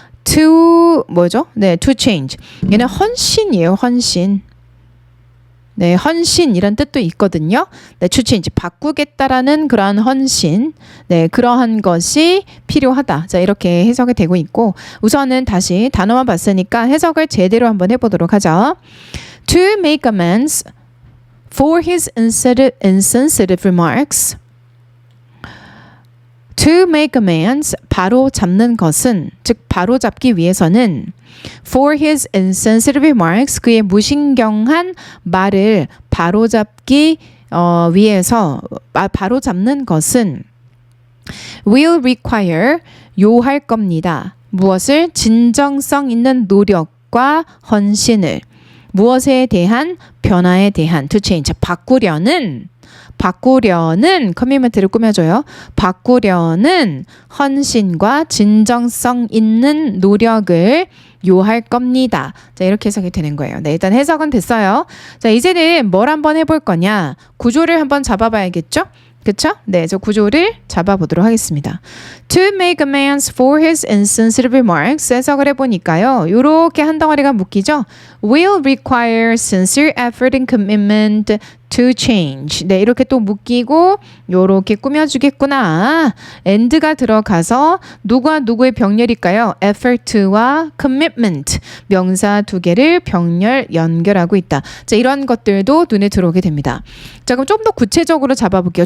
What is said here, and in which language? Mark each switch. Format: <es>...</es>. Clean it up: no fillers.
<ko>to 뭐죠? 네, to change. 얘는 헌신이에요, 헌신. 네, 헌신이란 뜻도 있거든요. 네, to change, 바꾸겠다라는 그러한 헌신, 네, 그러한 것이 필요하다. 자, 이렇게 해석이 되고 있고, 우선은 다시 단어만 봤으니까 해석을 제대로 한번 해보도록 하죠.</ko> <en>To make amends for his insensitive remarks. To make amends,</en> <ko>바로 잡는 것은, 즉 바로 잡기 위해서는</ko> <en>for his insensitive remarks,</en> <ko>그의 무신경한 말을 바로 잡기 위해서 바로 잡는 것은 will require, 요할 겁니다. 무엇을? 진정성 있는 노력과 헌신을. 무엇에 대한? 변화에 대한 to change, 바꾸려는 커미트먼트를 꾸며줘요. 바꾸려는 헌신과 진정성 있는 노력을 요할 겁니다. 자, 이렇게 해석이 되는 거예요. 네, 일단 해석은 됐어요. 자, 이제는 뭘 한번 해볼 거냐? 구조를 한번 잡아봐야겠죠? 그쵸? 네, 저 구조를 잡아보도록 하겠습니다.</ko> <en>To make amends for his insensitive remarks,</en> <ko>해석을 해보니까요. 요렇게 한 덩어리가 묶이죠?</ko> <en>Will require sincere effort and commitment to change.</en> <ko>네, 이렇게 또 묶이고 요렇게 꾸며주겠구나. and가 들어가서 누구와 누구의 병렬일까요? effort와 commitment, 명사 두 개를 병렬 연결하고 있다. 자, 이런 것들도 눈에 들어오게 됩니다. 자, 그럼 좀 더 구체적으로 잡아볼게요.</ko>